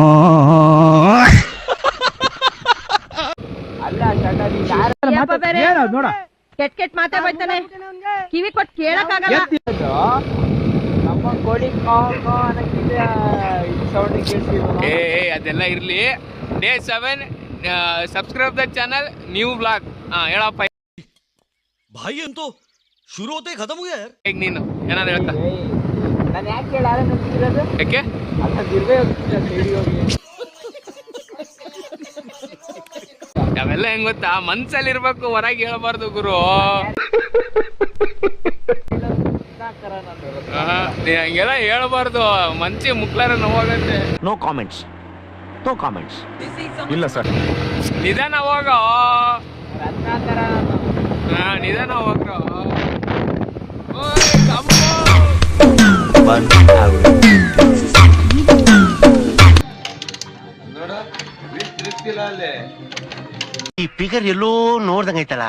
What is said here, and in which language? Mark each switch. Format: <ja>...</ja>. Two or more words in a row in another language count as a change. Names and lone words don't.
<kn>ನೋಡ ಕೆಟ್ಟ ಕೆಟ್ಟ ಮಾತೇ ಬರ್ತಾನೆ, ಕಿವಿ ಕೊಟ್ಟು ಕೇಳಕ್ಕಾಗಲ್ಲ. ಅದೆಲ್ಲ ಇರ್ಲಿ.</kn> <en>Day 7 subscribe the channel new blog. ಹೇಳಪ್ಪ.</en> <hi>भाई तो शुरू होते ही खत्म हो गया यार.</hi> <kn>ಈಗ ನೀನು ಏನಾದ್ರು ಹೇಳ್ತಾ? ನಾನು ಯಾಕೆ ಕೇಳಾರೆ ಯಾಕೆ ಅವೆಲ್ಲ ಹೆಂಗ್ ಗೊತ್ತಾ, ಮನ್ಸಲ್ಲಿ ಇರ್ಬೇಕು, ಹೊರಗೆ ಹೇಳ್ಬಾರ್ದು ಗುರು. ಹಂಗೆಲ್ಲ ಹೇಳ್ಬಾರ್ದು, ಮನ್ಸಿ ಮುಕ್ಲಾರ ನೋವಾಗತ್ತೆ.</kn> <en>No comments. No comments.</en> <kn>ಇಲ್ಲ ಸರ್. ನಿಧಾನ ಹೋಗ, ನಿಧಾನ ಹೋಗ್ರ. ಈ ಫಿಗರ್ ಎಲ್ಲೋ ನೋಡ್ದಂಗೈತಲ್ಲ,</kn>